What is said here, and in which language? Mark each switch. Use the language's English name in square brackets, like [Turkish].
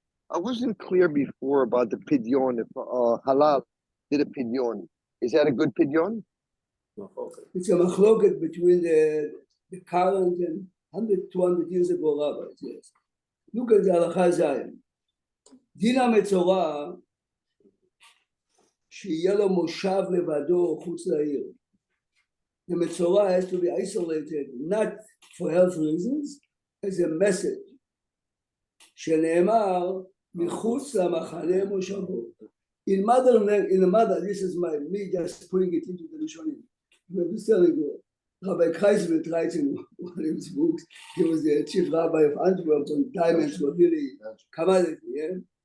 [English] I wasn't clear before about the pidyon. If halal did a pidyon, is that a good pidyon? It's a machloket between the current and 100, 200 years ago rabbis, yes. Look at the Halacha Zayin. [Hebrew] דין המצורע שיהיה לו מושב לבדו חוץ לעיר. [English] The Metzorah has to be isolated, not for health reasons, as a message. [Hebrew] שנאמר מחוץ למחנה מושבו. [English] In the mother, this is me just putting it into the Rishonim. I'm just telling you, Rabbi Kreisveld writes in one of his books, he was the chief rabbi of Antwerp when diamonds were really commodity. Yeah?